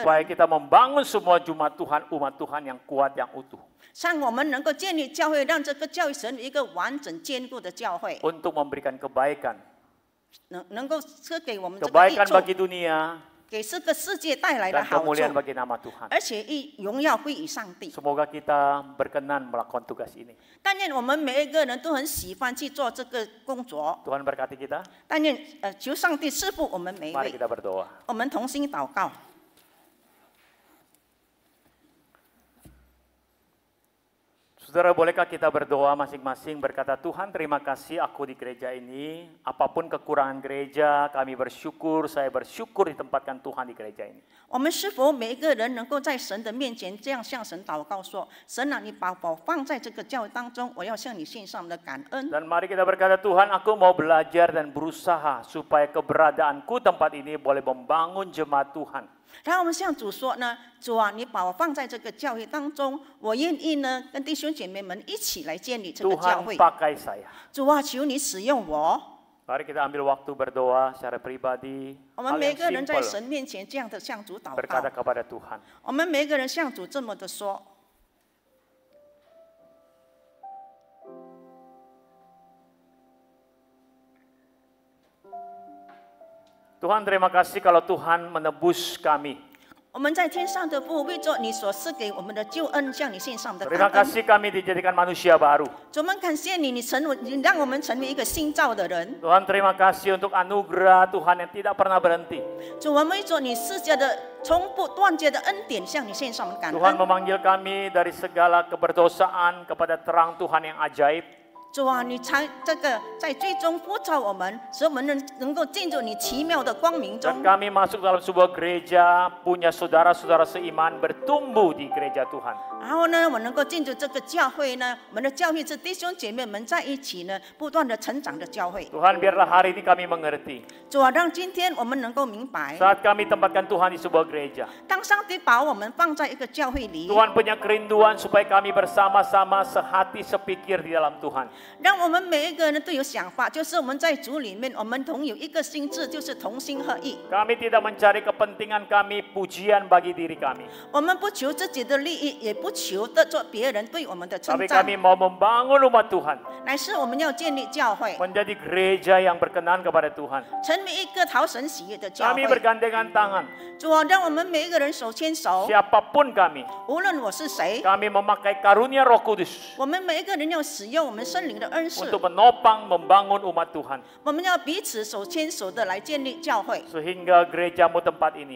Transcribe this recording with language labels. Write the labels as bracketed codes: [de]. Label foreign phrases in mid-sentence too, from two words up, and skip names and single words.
[id] Supaya [zh] 人， [id] kita membangun semua umat Tuhan yang kuat, yang utuh. [zh] 让我们能够建立教会，让这个教会成为一个完整坚固的教会， [id] Untuk memberikan kebaikan. [zh] 能够赐给我们这个益 [id] Kebaikan [zh] 处， [id] bagi dunia [zh] 给这个世界带来的 [id] dan [zh] 好 [id] kemuliaan [zh] 处， [id] bagi nama Tuhan. [zh] 而且荣耀归于上帝。 [id] Semoga kita berkenan melakukan tugas ini. [zh] 但愿我们每一个人都很喜欢去做这个工作。 [id] Tuhan berkati kita. [zh] 但愿求上帝赐福我们每一 [id] Mari [zh] 位。 [id] kita berdoa. [zh] 我们同心祷告。 [id] Saudara, bolehkah kita berdoa masing-masing berkata, Tuhan terima kasih aku di gereja ini. Apapun kekurangan gereja, kami bersyukur, saya bersyukur ditempatkan Tuhan di gereja ini. [zh] 我们是否每一个人能够在神的面前这样向神祷告说：“神啊，你把我放在这个教会当中，我要向你献上我的感恩。” [id] Dan mari kita berkata, Tuhan aku mau belajar dan berusaha supaya keberadaanku tempat ini boleh membangun jemaat Tuhan. [zh] 然后我们向主说呢：“主啊，你把我放在这个教会当中，我愿意呢跟弟兄姐妹们一起来建立这个教 [id] Tuhan [zh] 会。 [id] pakai saya. [zh] 主啊，求你使用我。 [id] Mari kita ambil waktu berdoa secara pribadi. [zh] 我们 [id] Hal [zh] 每 [id] yang [zh] 个人在 [id] simple [zh] 神面前这样的向主祷 [id] berkata [zh] 告。 [id] kepada Tuhan. [zh] 我们每个人向主这么的说。 [id] Tuhan Tuhan terima kasih kalau Tuhan menebus kami. [zh] 我们在天上的父，为着你所赐给我们的救恩，向你献上的 [id] Terima [zh] 感恩。 [id] kasih kami dijadikan manusia baru. [zh] 主，我们感谢你，你让我们成为一个新造的人。 [id] Tuhan terima kasih untuk anugerah Tuhan yang tidak pernah berhenti. [zh] 主，我们为着你赐下的从不断绝的恩典，向你献上我们感 [id] Tuhan [zh] 恩。 [id] memanggil kami dari segala keberdosaan kepada terang Tuhan yang ajaib. [zh] 主啊，你才这个在最终呼召我们，使我们能够进入你奇妙的光明 [id] Dan [zh] 中。 [id] kami masuk dalam sebuah gereja, punya saudara-saudara seiman, bertumbuh di gereja Tuhan. [zh] 然后呢，我能够进入这个教会呢，我们的教会是弟兄姐妹们在一起呢，不断的成长的教会。 [id] Tuhan biarlah hari ini kami mengerti. [zh] 主啊，让今天我们能够明白， [id] Saat kami tempatkan Tuhan di sebuah gereja. [zh] 当上帝把我们放在一个教会里， [id] Tuhan punya kerinduan supaya kami bersama-sama sehati sepikir di dalam Tuhan. [zh] 让我们每一个人都有想法，就是我们在主里面，我们同有一个心智，就是同心合意。 [id] Kami tidak mencari kepentingan kami, pujian bagi diri kami. [zh] 我们不求自己的利益，也不求得做别人对我们的称 [id] Tapi [zh] 赞， [id] kami mau membangun umat Tuhan. [zh] 乃是我们要建立教会， [id] Menjadi gereja yang berkenan kepada Tuhan. [zh] 成为一个讨神喜悦的教 [id] Kami [zh] 会。 [id] bergandengan tangan. [zh] 主啊，让我们每一个人手牵手， [id] Siapapun kami. [zh] 无论我是谁， [id] Kami memakai karunia Roh Kudus. [zh] 我们每一个人要使用我们圣灵的恩赐， [id] Untuk menopang, membangun umat Tuhan. [zh] 我们要彼此手牵手的来建立教会， [id] Sehingga gerejamu tempat ini